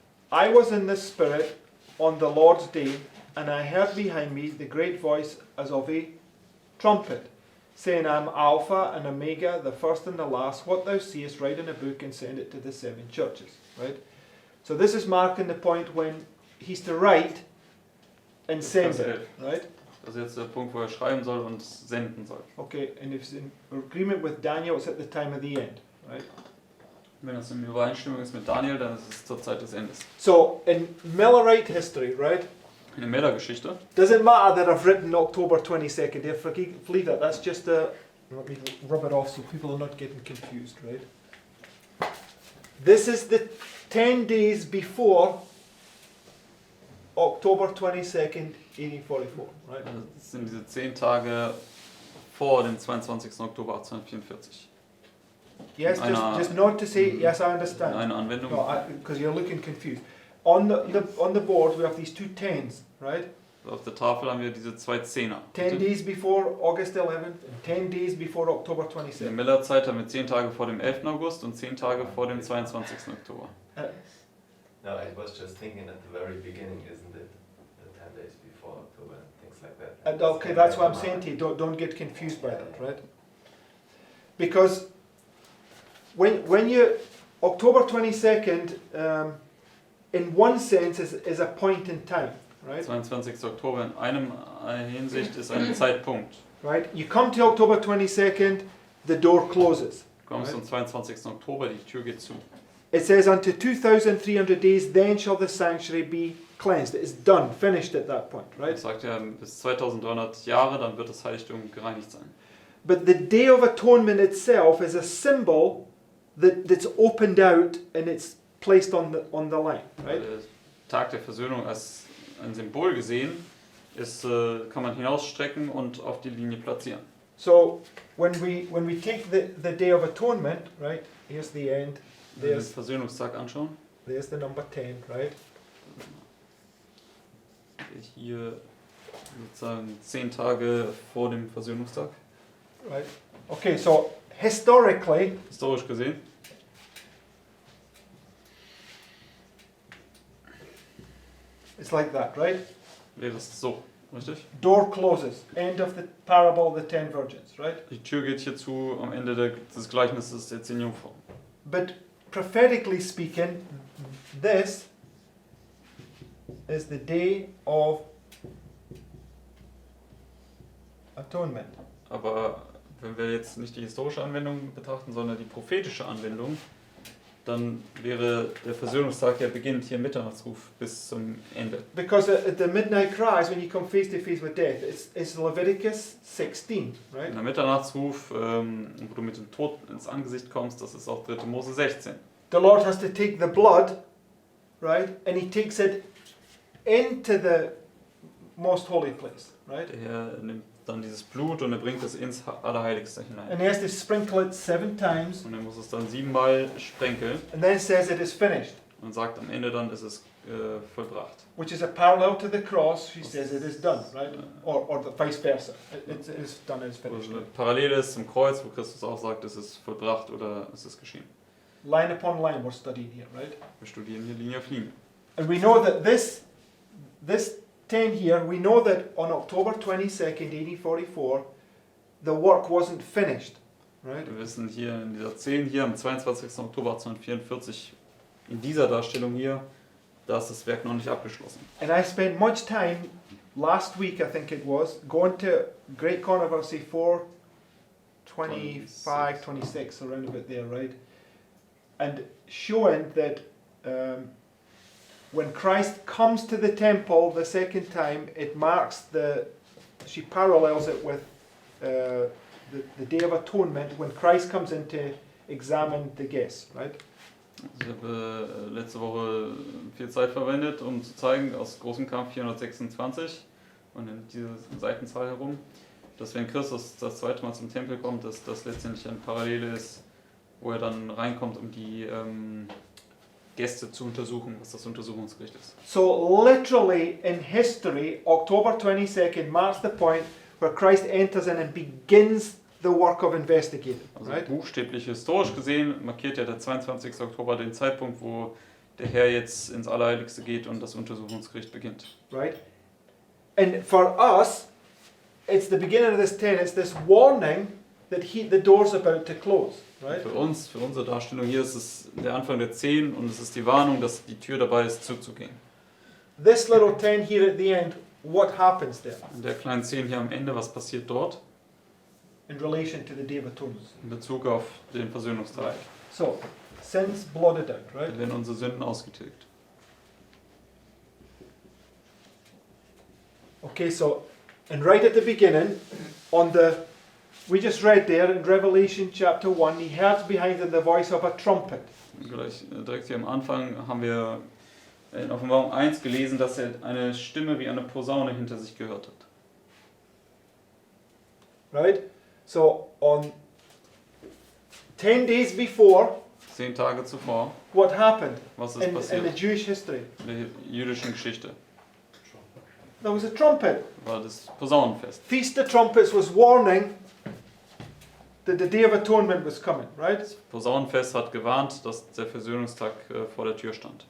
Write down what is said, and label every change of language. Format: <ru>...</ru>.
<en>I was in the Spirit on the Lord's day, and I heard behind me the great voice as of a trumpet, saying, I'm Alpha and Omega, the first and the last. What thou seest, write in a book and send it to the 7 churches. Right? So this is marking the point when he's to write and send it. Right?</en> <de>Das ist jetzt der Punkt, wo er schreiben soll und senden soll.</de> <en>Okay, and if it's in agreement with Daniel, it's at the time of the end. Right?</en> <de>Wenn das in Übereinstimmung ist mit Daniel, dann ist es zur Zeit des Endes.</de> <en>So in Millerite history, right?</en> <de>In der Melder-Geschichte</de> <en>Doesn't matter that I've written October 22nd. If I believe that, that's just a. Let me rub it off so people are not getting confused, right? This is the 10 days before October 22nd, 1844, right?</en> <de>Also das sind diese 10 Tage vor dem 22. Oktober 1844.</de> <en>Yes,</en> <de>Einer-</de> <en>just not to say yes, I</en> <de>In</de> <en>understand.</en> <de>einer Anwendung.</de> <en>No, because you're looking confused. On the board we have these 2 10s, right?</en> <de>Auf der Tafel haben wir diese 2 Zehner.</de> <en>10 days before August 11th and 10 days before October</en> <de>In der</de> <en>22nd.</en> <de>Miller-Zeit haben wir 10 Tage vor dem 11. August und 10 Tage vor dem 22. Oktober.</de> <en>No, I was just thinking at the very beginning, isn't it? The 10 days before October and things like that. And okay, that's what I'm saying to you. Don't get confused by that, right? Because when you October 22nd, in one sense, is a point in time. right?</en> <de>22. Oktober in einem Hinsicht ist ein Zeitpunkt.</de> <en>Right? You come to October 22nd, the door closes.</en> <de>Du kommst am 22. Oktober, die Tür geht zu.</de> <en>It says, unto 2,300 days, then shall the sanctuary be cleansed. It's done, finished at that point, right?</en> <de>Das sagt ja, bis 2300 Jahre, dann wird das Heiligtum gereinigt sein.</de> <en>But the Day of Atonement itself is a symbol that's opened out and it's placed on the line, right?</en> <de>Der Tag der Versöhnung als ein Symbol gesehen ist, kann man hinausstrecken und auf die Linie platzieren.</de> <en>So when we take the Day of Atonement, right? Here's the end.</en> <de>Wenn wir den Versöhnungstag anschauen,</de> <en>There's the number 10, right?</en> <de>hier sozusagen 10 Tage vor dem Versöhnungstag,</de> <en>Right. Okay, so historically,</en> <de>historisch gesehen,</de> <en>it's like that, right?</en> <de>wäre es so, richtig?</de> <en>Door closes. End of the parable, the 10 virgins, right?</en> <de>Die Tür geht hier zu am Ende des Gleichnisses der 10 Jungfrauen.</de> <en>But prophetically speaking, this is the Day of Atonement.</en> <de>Aber wenn wir jetzt nicht die historische Anwendung betrachten, sondern die prophetische Anwendung, dann wäre der Versöhnungstag, der beginnt hier im Mitternachtsruf bis zum Ende.</de> <en>Because at the midnight cries, when you come face to face with death, it's Leviticus 16, right?</en> <de>In der Mitternachtsruf, wo du mit dem Tod ins Angesicht kommst, das ist auch 3. Mose 16.</de> <en>The Lord has to take the blood, right? And he takes it into the most holy place, right?</en> <de>Der Herr nimmt dann dieses Blut und er bringt es ins Allerheiligste hinein.</de> <en>And he has to sprinkle it 7 times,</en> <de>Und er muss es dann 7-mal sprenkeln</de> <en>and then says it is finished,</en> <de>und sagt am Ende dann, ist es vollbracht.</de> <en>which is a parallel to the cross. He says it is done, right? Or the vice versa. It is done, it is</en> <de>Wo</de> <en>finished.</en> <de>es eine Parallele ist zum Kreuz, wo Christus auch sagt, es ist vollbracht oder es ist geschehen.</de> <en>Line upon line we're studying here, right?</en> <de>Wir studieren hier Linie auf Linie.</de> <en>And we know that this 10 here, we know that on October 22nd, 1844, the work wasn't finished, right?</en> <de>Wir wissen hier in dieser 10 hier am 22. Oktober 1844 in dieser Darstellung hier, da ist das Werk noch nicht abgeschlossen.</de> <en>And I spent much time last week, I think it was, going to Great Controversy 425, 26, around about there, right? And showing that when Christ comes to the temple the second time, it marks she parallels it with the Day of Atonement when Christ comes in to examine the guests, right?</en> <de>Ich habe letzte Woche viel Zeit verwendet, um zu zeigen, aus großem Kampf 426 und in diese Seitenzahl herum, dass wenn Christus das zweite Mal zum Tempel kommt, dass das letztendlich eine Parallele ist, wo er dann reinkommt, um die Gäste zu untersuchen, was das Untersuchungsgericht ist.</de> <en>So literally in history, October 22nd marks the point where Christ enters in and begins the work of investigating,</en> <de>Also</de> <en>right?</en> <de>buchstäblich historisch gesehen markiert ja der 22. Oktober den Zeitpunkt, wo der Herr jetzt ins Allerheiligste geht und das Untersuchungsgericht beginnt.</de> <en>Right? And for us, it's the beginning of this 10, it's this warning that the door's about to close, right?</en> <de>Für uns, für unsere Darstellung hier ist es der Anfang der 10 und es ist die Warnung, dass die Tür dabei ist zuzugehen.</de> <en>This little 10 here at the end, what happens there</en> <de>In der kleinen 10 hier am Ende, was passiert dort</de> <en>in relation to the Day of Atonement?</en> <de>in Bezug auf den Versöhnungstag?</de> <en>So, sins blotted out, right?</en> <de>Da werden unsere Sünden ausgetilgt.</de> <en>Okay, so, and right at the beginning, we just read there in Revelation chapter 1, he heard behind him the voice of a trumpet.</en> <de>Gleich, direkt hier am Anfang haben wir in Offenbarung 1 gelesen, dass er eine Stimme wie eine Posaune hinter sich gehört hat.</de> <en>Right? So, on 10 days before,</en> <de>10 Tage zuvor,</de> <en>what happened</en> <de>was ist</de> <en>in the</en> <de>passiert?</de> <en>Jewish history?</en> <de>In der jüdischen Geschichte</de> <en>There was a trumpet.</en> <de>war das Posaunenfest.</de> <en>Feast of Trumpets was warning that the Day of Atonement was coming, right?</en> <de>Das Posaunenfest hat gewarnt, dass der Versöhnungstag vor der Tür stand.</de>